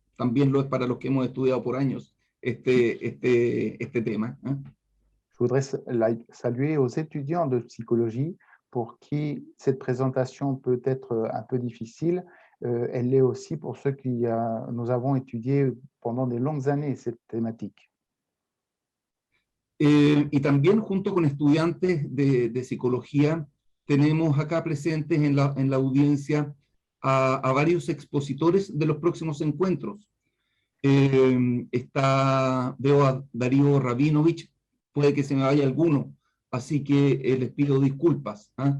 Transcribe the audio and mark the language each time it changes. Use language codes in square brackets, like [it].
[es] También lo es para los que hemos estudiado por años este tema. [fr] Je voudrais saluer aux étudiants de psychologie pour qui cette présentation peut être un peu difficile. Elle l'est aussi pour ceux nous avons étudié pendant de longues années cette thématique. [es] Y también junto con estudiantes de psicología, tenemos acá presentes en la audiencia a varios expositores de los próximos encuentros. Veo a Darío Rabinovich, puede que se me vaya alguno, así que les pido disculpas.